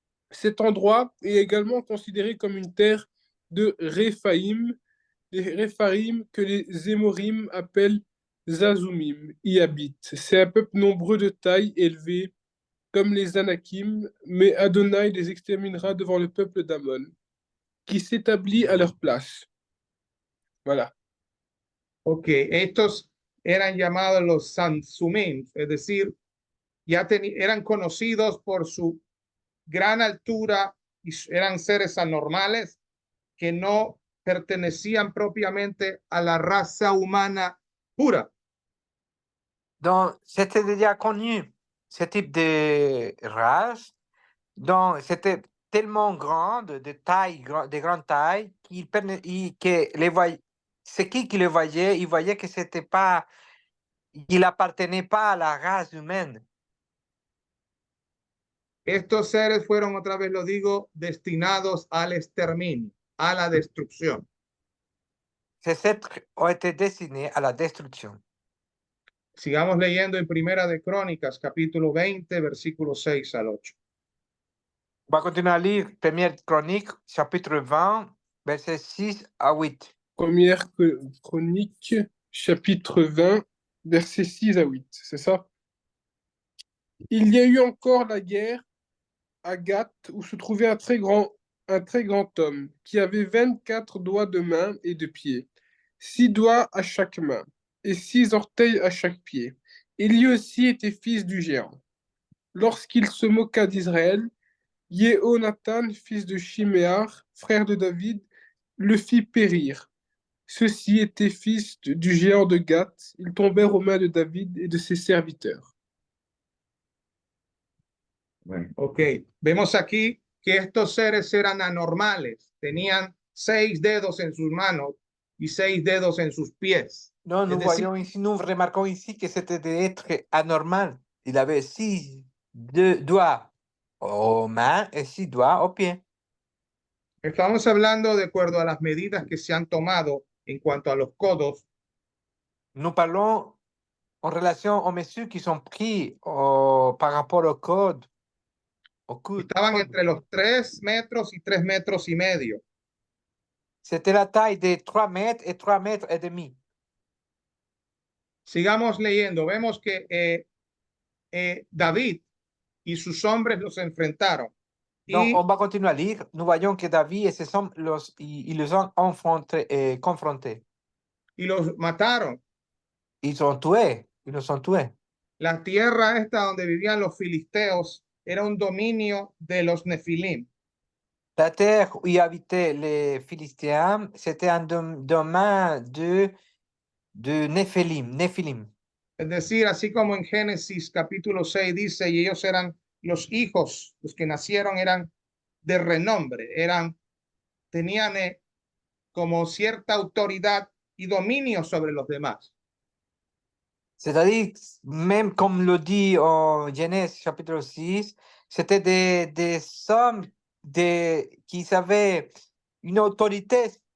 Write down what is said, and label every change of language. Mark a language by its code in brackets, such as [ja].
[fr] Cet endroit est également considéré comme une terre de Réphaïm, les Réphaïm que les Émorim appellent Zazumim, y habitent. C'est un peuple nombreux de taille élevée, comme les Anakim, mais Adonai les exterminera devant le peuple d'Ammon, qui s'établit à leur place. Voilà. [es] Ok, estos eran llamados los Sansumim, es decir, ya eran conocidos por su gran altura y eran seres anormales que no pertenecían propiamente a la raza humana pura. [fr] Donc, c'était déjà connu, ce type de race. Donc, c'était tellement grande, de grande taille, que ceux qui le voyaient, ils voyaient que c'était pas, il appartenait pas à la race humaine. [es] Estos seres fueron, otra vez lo digo, destinados al exterminio, a la destrucción. [fr] Ces êtres ont été destinés à la destruction. [es] Sigamos leyendo en Primera de Crónicas, capítulo 20, versículos 6 al 8. [fr] On va continuer à lire Première Chronique, chapitre 20, versets 6 à 8. Première Chronique, chapitre 20, versets 6 à 8, c'est ça? Il y a eu encore la guerre à Gath, où se trouvait un très grand homme, qui avait 24 doigts de main et de pied, 6 doigts à chaque main, et 6 orteils à chaque pied. Et lui aussi était fils du géant. Lorsqu'il se moqua d'Israël, Jéhonathan, fils de Shiméar, frère de David, le fit périr. Ceux-ci étaient fils du géant de Gath. Ils tombèrent aux mains de David et de ses serviteurs. [es] Bueno, ok, vemos aquí que estos seres eran anormales, tenían 6 dedos en sus manos y 6 dedos en sus pies. [fr] Non, nous [es] Es decir, [fr] voyons ici, nous remarquons ici que c'était des êtres anormaux. Il avait 6 doigts aux mains et 6 doigts aux pieds. [es] estamos hablando de acuerdo a las medidas que se han tomado en cuanto a los codos. [fr] Nous parlons en relation aux mesures qui sont prises par rapport au code. [es] Estaban entre los 3 metros y 3 metros y medio. [fr] C'était la taille de 3 mètres et 3 mètres et demi. [es] Sigamos leyendo. Vemos que David y sus hombres los enfrentaron. [fr] Donc, on va continuer à lire. Nous voyons que David et ses hommes, ils les ont confrontés. [es] Y los mataron. [fr] Ils ont tué. Ils nous ont tués. [es] La tierra esta donde vivían los filisteos era un dominio de los Nefilim. [fr] La terre où y habitaient les Philistins, c'était un domaine de Néphilim. [es] Es decir, así como en Génesis capítulo 6 dice, y ellos eran los hijos, los que nacieron eran de renombre, eran tenían como cierta autoridad y dominio sobre los demás. [fr] C'est-à-dire, même comme le dit en Genèse chapitre 6, c'était des hommes qui avaient une autorité.